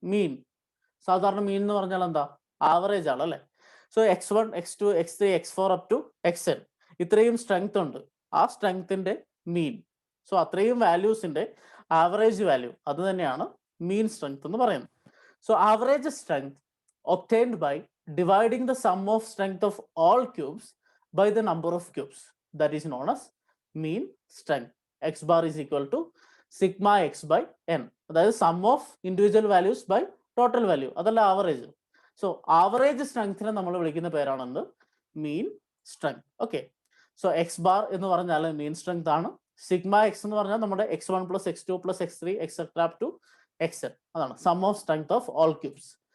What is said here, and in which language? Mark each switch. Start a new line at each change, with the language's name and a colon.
Malayalam: മീൻ, സാധാരണ മീൻ എന്ന് പറഞ്ഞാൽ എന്താ, ആവറേജ് ആണ് അല്ലേ. So x1 x2 x3 x4 up to xn ഇത്രയും സ്ട്രെങ്ത് ഉണ്ട്. ആ സ്ട്രെങ്ത്തിന്റെ മീൻ, സോ അത്രയും വാല്യൂസിന്റെ ആവറേജ് വാല്യൂ, അത് തന്നെയാണ് മീൻ സ്ട്രെങ്ത് എന്ന് പറയുന്നത്.
English: So average strength obtained by dividing the sum of strength of all cubes by the number of cubes, that is known as mean strength. X bar is equal to sigma x by n,
Malayalam: അതായത്
English: sum of individual values by total value,
Malayalam: അതല്ല average. So average സ്ട്രെങ്ത്തിനെ നമ്മൾ വിളിക്കുന്ന പേരാണെന്ത്, മീൻ strength. Okay, so X bar എന്ന് പറഞ്ഞാൽ മീൻ strength ആണ്. Sigma X എന്ന് പറഞ്ഞാൽ നമ്മുടെ x1 plus x2 plus x3 et cetera to xn, അതാണ്
English: Sum of strength of all cubes.